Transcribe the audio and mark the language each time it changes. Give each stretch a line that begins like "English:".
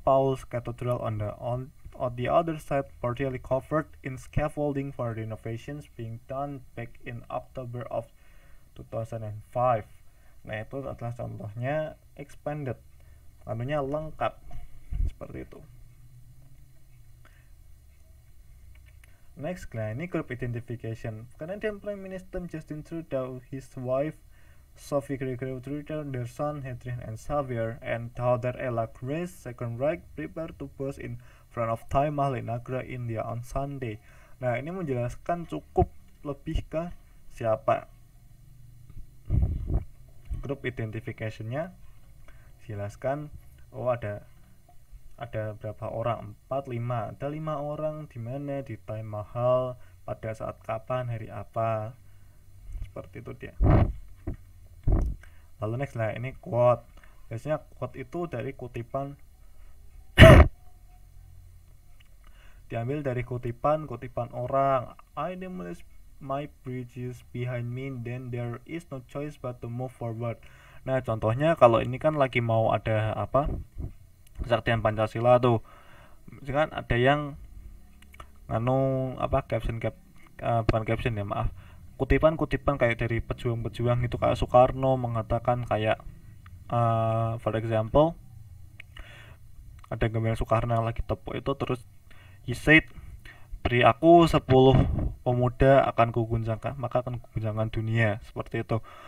English: Paul's Cathedral on the other side partially covered in scaffolding for renovations being done back in October of 2005.
Indonesian: Nah, itu adalah contohnya expanded, artinya lengkap, seperti itu. Next, nah ini group identification.
English: Canadian Prime Minister Justin Trudeau, his wife Sophie Gregory Trudeau, their son Hadrien and Xavier, and daughter Ella Grace Second Reich prepare to pose in front of Taj Mahal in Agra, India on Sunday.
Indonesian: Nah, ini menjelaskan cukup lebih ke siapa group identification-nya. Jelaskan, oh ada berapa orang, 4, 5, ada 5 orang di mana di Taj Mahal, pada saat kapan, hari apa, seperti itu dia. Lalu next lah, ini quote. Biasanya quote itu dari kutipan diambil dari kutipan orang.
English: I demolish my bridges behind me, then there is no choice but to move forward.
Indonesian: Nah, contohnya kalau ini kan lagi mau ada apa, kesaktian Pancasila tuh, kan ada yang bukan caption ya, maaf, kutipan kayak dari pejuang-pejuang itu, kayak Soekarno mengatakan kayak
English: for example
Indonesian: ada gambar Soekarno yang lagi tepuk itu, terus
English: he said,
Indonesian: beri aku 10 pemuda maka akan kuguncangkan dunia, seperti itu.